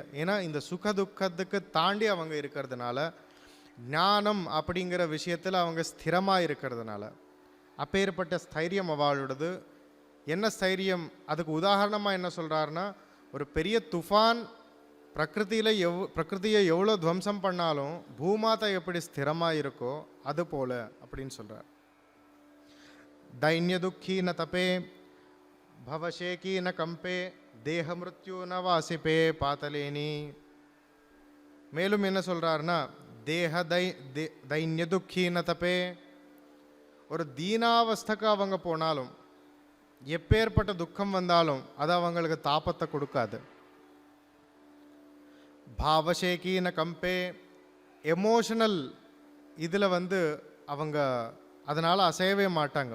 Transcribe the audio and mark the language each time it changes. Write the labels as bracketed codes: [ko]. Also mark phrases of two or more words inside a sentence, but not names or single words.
[ta] ஏன்னா இந்த சுக துக்கத்துக்கு தாண்டி அவங்க இருக்கிறதுனால, ஞானம் அப்படிங்கிற விஷயத்தில் அவங்க ஸ்திரமாக இருக்கிறதுனால, அப்பேற்பட்ட ஸ்தைரியம் அவளோடது. என்ன ஸ்தைரியம்? அதுக்கு உதாரணமாக என்ன சொல்கிறாருன்னா, ஒரு பெரிய துஃபான் பிரகிருதியை எவ்வளோ துவம்சம் பண்ணாலும் பூமாதா எப்படி ஸ்திரமாக இருக்கோ அது போல அப்படின்னு சொல்கிறார். [mr] दैन्य दुखी न तपे भवशेकी न कंपे देह मृत्यु न वासिपे पातलेनी. [ta] மேலும் என்ன சொல்றாருன்னா, [mr] देह दैन्य दुःखी न तपे, [ta] ஒரு தீனாவஸ்தக்கு அவங்க போனாலும், எப்பேற்பட்ட துக்கம் வந்தாலும் அது அவங்களுக்கு தாபத்தை கொடுக்காது. [mr] भावशेकी न कंपे, [ta] எமோஷனல் இதில் வந்து அவங்க அதனால் அசையவே மாட்டாங்க.